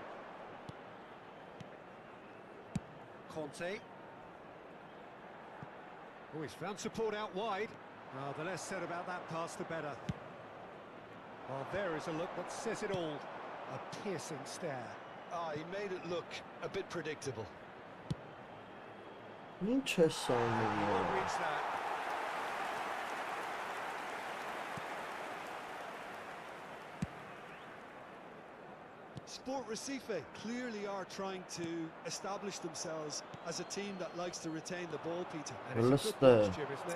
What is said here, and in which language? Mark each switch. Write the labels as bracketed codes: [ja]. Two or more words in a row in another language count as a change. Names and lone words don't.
[en] Conte. Oh, he's found support out wide. Well, the less said about that pass, the better. Well, there is a look that says it all. A piercing stare. Ah, he made it look a bit predictable. [hy] Ինչ է սանում [en] He won't reach that. Sport Recife clearly are trying to establish themselves as a team that likes to retain the ball, Peter. And it's a good watch, Jim, isn't it?